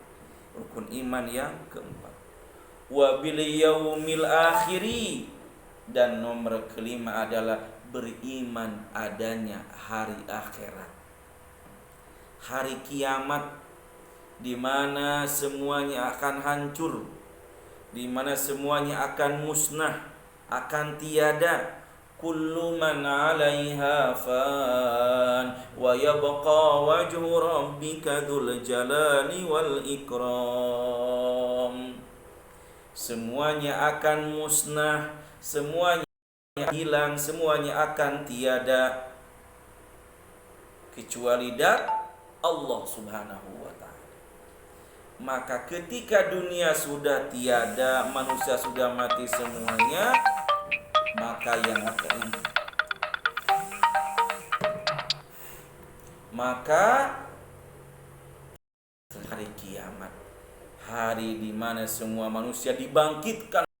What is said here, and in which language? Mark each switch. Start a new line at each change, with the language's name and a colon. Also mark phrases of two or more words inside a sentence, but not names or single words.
Indonesian: Rukun iman yang keempat.
Arabic: وباليوم الآخر,
Indonesian: dan nomor kelima adalah beriman adanya hari akhirat. Hari kiamat di mana semuanya akan hancur, di mana semuanya akan musnah, akan tiada.
Arabic: كل من عليها فان ويبقى وجه ربك ذو الجلال والإكرام.
Indonesian: Semuanya akan musnah, semuanya hilang, semuanya akan tiada kecuali dat Allah
Arabic: سبحانه وتعالى.
Indonesian: Maka ketika dunia sudah tiada, manusia sudah mati semuanya, maka yang akan hari kiamat, hari di mana semua manusia dibangkitkan.